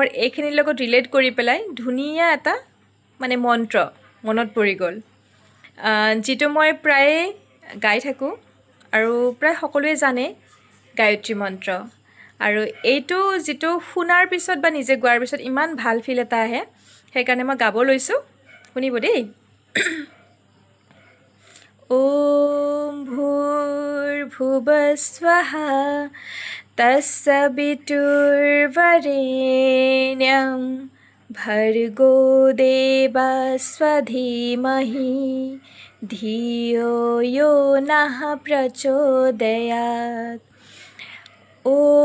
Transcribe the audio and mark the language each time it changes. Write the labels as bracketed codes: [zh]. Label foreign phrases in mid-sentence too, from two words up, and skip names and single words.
[as] এইখিনিৰ লগত ৰিলেট কৰি পেলাই ধুনীয়া এটা মানে মন্ত্ৰ মনত পৰি গ'ল যিটো মই প্ৰায়ে গাই থাকোঁ আৰু প্ৰায় সকলোৱে জানে গায়ত্ৰী মন্ত্ৰ আৰু এইটো যিটো শুনাৰ পিছত বা নিজে গোৱাৰ পিছত ইমান ভাল ফিল এটা আহে সেইকাৰণে মই গাব লৈছোঁ শুনিব দেই [sa] ॐ भूर्भुवस्वः तत्सवितुर्वरेण्यं भर्गो देवस्य धीमहि धियो यो नः प्रचोदयात् ॐ